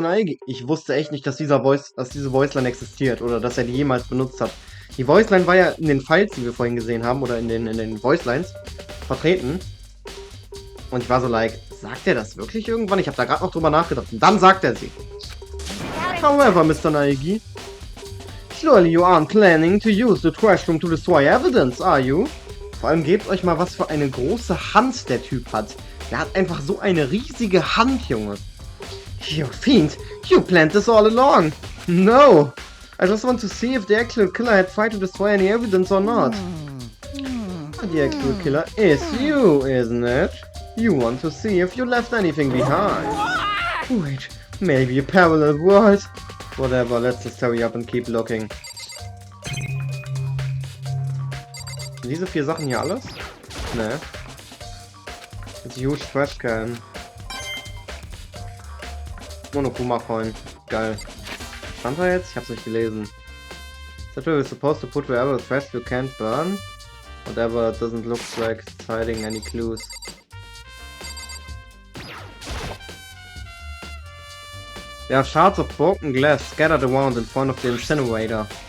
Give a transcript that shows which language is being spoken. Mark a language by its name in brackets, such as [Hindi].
[German] Naegi, ich wusste echt nicht, dass diese Voiceline existiert oder dass er die jemals benutzt hat. Die Voiceline war ja in den Files, die wir vorhin gesehen haben, oder in den Voicelines vertreten. Und ich war so like, sagt er das wirklich irgendwann? Ich habe da gerade noch drüber nachgedacht. Und dann sagt er sie. [English] However, Mr. Naegi, surely you aren't planning to use the trash room to destroy evidence, are you? [German] Vor allem gebt euch mal, was für eine große Hand der Typ hat. Der hat einfach so eine riesige Hand, Junge. [English] You fiend, you planned this all along. No, I just want to see if the actual killer had tried to destroy any evidence or not. The actual killer is you, isn't it? You want to see if you left anything behind. Wait, maybe a parallel world? Whatever, let's just hurry up and keep looking. [German] Sind diese 4 Sachen hier alles? [English] Ne. It's a huge trash can. [German] Monokuma Coin. Geil. Stand da jetzt? Ich hab's nicht gelesen. [English] That we're supposed to put wherever the trash you can't burn? Whatever, it doesn't look like it's hiding any clues. There are shards of broken glass scattered around in front of the incinerator.